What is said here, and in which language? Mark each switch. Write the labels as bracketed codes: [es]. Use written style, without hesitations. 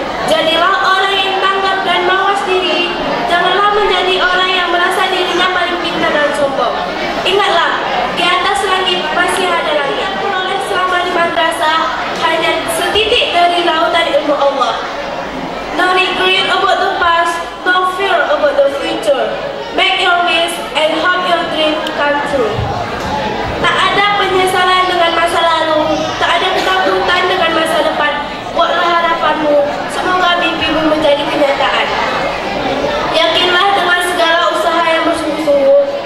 [id] Jadilah orang yang tanggap dan mawas diri. Janganlah menjadi orang yang merasa dirinya paling pintar dan sombong. Ingatlah, di atas langit masih ada langit. Peroleh selama di madrasah hanya setitik dari lautan ilmu Allah. [en] No regret about the past, no fear about the future. Make your wish and hope your dream come true. [id] Tak ada penyesalan dengan masa lalu, tak ada ketakutan dengan masa depan. Buatlah harapanmu, semoga mimpimu menjadi kenyataan. Yakinlah dengan segala usaha yang bersungguh-sungguh.